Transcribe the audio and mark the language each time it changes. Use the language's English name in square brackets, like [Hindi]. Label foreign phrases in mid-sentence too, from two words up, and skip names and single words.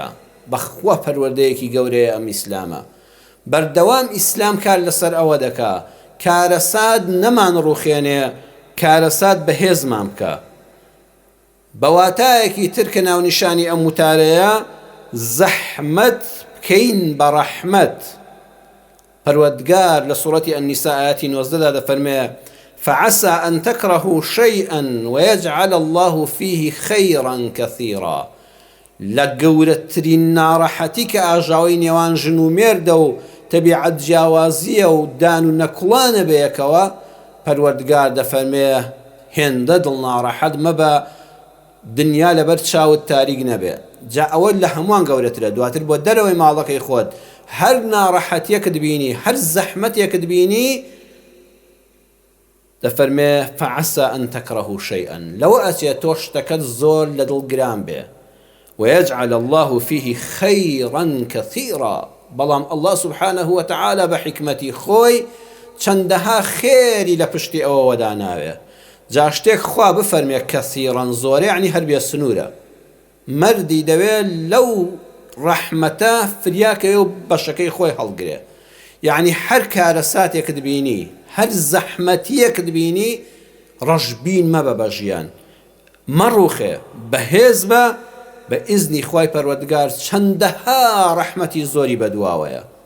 [Central Kurdish] بەخوا پەروەردەیەکی گەورەیە ئەم ئیسلامە. بەردەوام ئیسلام کار لەسەر ئەوە دەکا کارەسات نەمان ڕوخێنێ، کارەسات بەهێزمان بکە. بەواتایەکی ترکە ناونیشانی ئەم وتارەیە زەحمەت بکەین بە ڕەحمەت. پەروەردگار لە سوورەتی ئەنیسا ئاەتی 19دا دەفەرمێ [Arabic] فعسى أن تكرهوا شيئا ويجعل الله فيه خيرا كثيرا. [Central Kurdish] لەگەورەترین ناڕەحەتی کە ئاژاوی نێوان ژن و مێردە و تەبیعەت جیاوازیە و دان و نەکوڵانە بەیەکەوە، پەروەردگار دەفەرمێ هێندە دڵ ناڕەحەت مەبە، دنیا لەبەر چاوت تاریک نەبێ. جا ئەوە لە هەمووان گەورەترە. دواتر بۆ دەرەوەی ماڵەکەی خۆت هەر ناڕەحەتیەکت بینی، هەر زەحمەتێکت بینی، دەفەرمێ [Arabic] فعسى أن تكرهوا شيئا، [Central Kurdish] لەوە ئەچێت تۆ شتەکەت زۆر لە دڵ گران بێ، [Arabic] ويجعل الله فيه خيرا كثيرا. [Central Kurdish] بەڵام [Arabic] الله سبحانه وتعالى [Central Kurdish] بحكمتي خوي چەندەها خێری لە پشتی ئەوە وەداناوێ. جا شتێک خوا بفەرمێ کەسیڕەن زۆرە یعنی هەر بێ سنوورە. مەردی دەوێت لەو ڕەحمەتە فریاکەوێ و بەشەکەی خۆی هەڵگرێ. یعنی هەر کارە ساتێکت بینی، هەر زەحمەتیەکت بینی، ڕەشبین مەبە بە ژیان، مەڕوخێ، بەهێز بە بە ئیزنی خوای پەروەردگار چەندەها ڕەحمەتی زۆری بەدواوەیە.